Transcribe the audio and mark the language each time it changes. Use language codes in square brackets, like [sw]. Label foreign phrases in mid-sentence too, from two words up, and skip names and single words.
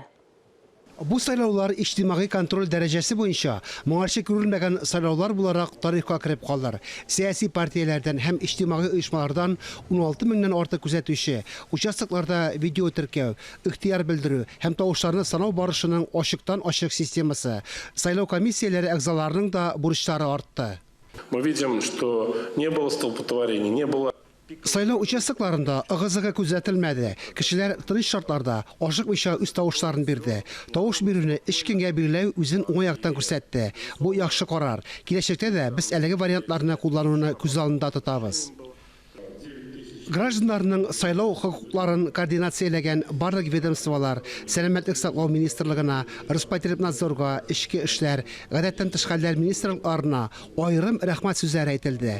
[tt] Бу сайлаулар иҗтимагый контроль дәрәҗәсе буенча моңарчы күрелмәгән сайлаулар буларак тарихка кирип калдылар. Сиясий партияләрдән һәм иҗтимагый оешмалардан 16 меңнән артык күзәтүче, участокларда видео теркәү, ихтыяр белдерү һәм тавышларны санау барышының ачыктан-ачык системасы. Сайлау комиссияләре әгъзаларының да бурычлары артты. [ru] Мы видим, что не было столпотворений, не было. [tt] Сайлау участокларында ыгы-зыгы күзәтелмәде. Кешеләр тыныч шартларда ашыкмыйча үз тавышларын бирде. Тавыш бирүне ичкенгә биреләү үзен уңаяктан күрсәтте. Бу яхшы карар. Киләчәктә дә без әлеге вариантларны куллануны күз алдында тотабыз. Гражданнарның сайлау хокукларын координацияләгән барлык ведомстволар, сәламәтлек саклау министрлыгына, Роспотребнадзорга, Ичке эшләр, гадәттән тыш хәлләр министрлыкларына аерым рәхмәт сүзләре әйтелде.